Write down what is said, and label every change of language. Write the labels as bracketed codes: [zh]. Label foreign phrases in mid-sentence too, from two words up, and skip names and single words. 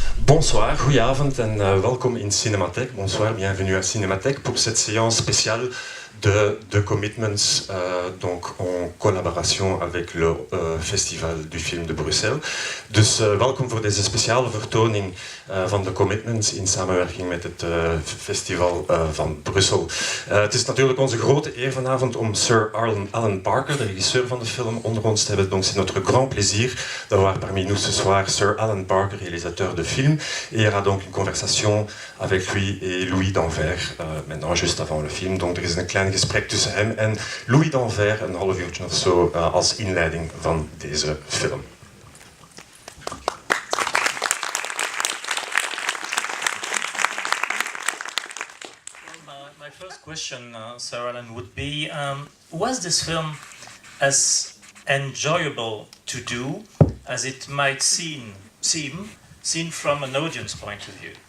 [fr] Bonsoir, [nl] goedenavond en welkom in Cinematek. [fr] Bonsoir, bienvenue à Cinematek pour cette séance spéciale de Commitments, donc en collaboration avec le Festival du Film de Brussel. [nl] Dus welkom voor deze speciale vertoning van de Commitments in samenwerking met het Festival van Brussel. Het is natuurlijk onze grote eer vanavond om Sir Alan Parker, de regisseur van de film, onder ons te hebben. [fr] Donc c'est notre grand plaisir d'avoir parmi nous ce soir Sir Alan Parker, réalisateur de film. Et il y aura donc une conversation avec lui et Louis d'Anvers, maintenant juste avant le film. [nl] Donc er is een klein gesprek tussen hem en Louis d'Anvers, een half uurtje of zo, als inleiding van deze film. [en] My first question, Sir Alan, would be, was this film as enjoyable to do as it might seem seen from an audience point of view?